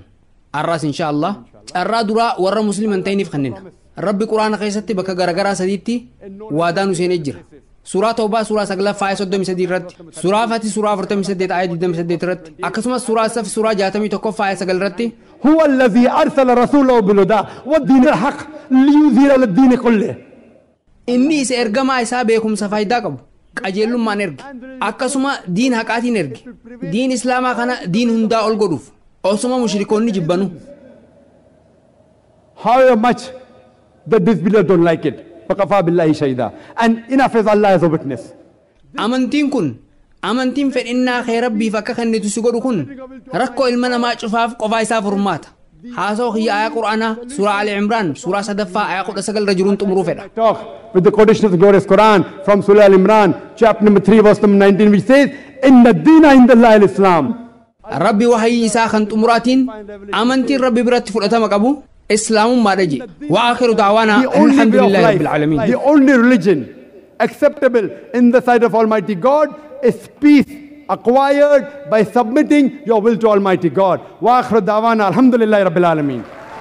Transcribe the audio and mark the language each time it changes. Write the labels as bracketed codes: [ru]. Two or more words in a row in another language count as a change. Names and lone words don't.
[om] Arraas inshaallah carraa duraa warra musliman ta'iniif kennina. Rabbi Quraana keessatti bakka garagaraa sadiitti waadaa nu seenee jira. Suuraa Tawbaa suuraa 9 faaya 33 irratti, suuraa Fatii suuraa 48 ayat 28 irratti, akkasumas suuraa Saf suuraa 61 faaya 9 irratti [ar] هو الذي أرسل رسوله بالهدى والدين الحق ليظهر الدين كله. [om] inni isa ergamaa isaa beekumsa faayidaa qabu qajeelummaan erge akkasuma diin haqaatiin erge diin islaamaa kana diin hundaa ol godhuuf osuma mushrikoonni jibbanu. [en] However much the disbelievers don't like it. [ar] فَكَفَى بِاللَّهِ شَهِيدًا. [en] And enough is Allah as a witness. [om] Amantiin kun amantiin fedhinnaa kee Rabbiif akka kennitu si godhu kun rakkoo ilma namaa cufaaf qofaa isaa furmaata. Haasoo kiyya ayaa Qur'aanaa suuraa Ali Imraan suuraa 3ffaa ayaa 19 irra jiruun xumuruu fedha. [en] Talk with the quotation of the glorious Quran from Surah Al Imran, chapter number 3, verse number 19, which says, [ar] "إن الدين عند الله الإسلام." [om] Rabbi wahayii isaa kan xumuraatiin amantiin Rabbi biratti fudhatama qabu islaamummaadha je. [ar] وآخر دعوانا الحمد لله رب العالمين. [en] The only religion acceptable in the sight of Almighty God is peace acquired by submitting your will to Almighty God. [ar] وآخر دعوانا الحمد لله رب العالمين.